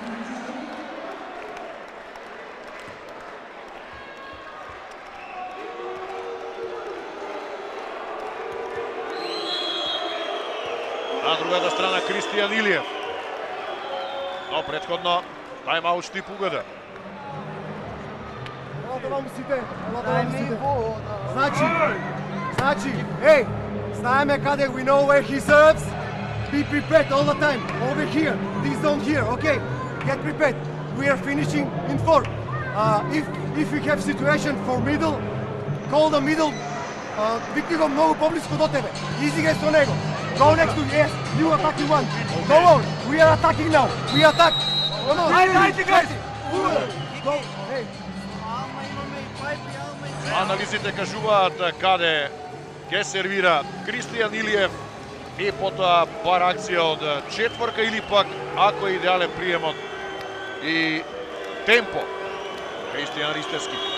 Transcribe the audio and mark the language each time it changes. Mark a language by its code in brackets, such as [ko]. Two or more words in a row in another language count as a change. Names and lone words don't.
[mk] На другата страна Кристијан Илиев. Но претходно тајм-аут Штип Угада. Значи, hey, знаеме каде, [en] we know where he serves. Be prepared all the time. Over here, this zone here, okay? Get prepared. We are finishing in 4. If we have situation for middle, call the middle. [mk] Викни го многу поблиско до тебе. Изиграј со него. [en] Go next to yes. You attacking one. Go on. We are attacking now. We attack. Ајде, guys. Go. Hey. [mk] Анализите кажуваат каде ќе сервира Кристијан Илиев и потоа пар акција од четворка или пак, ако е идеален приемот и темпо, Кристијан Ристевски.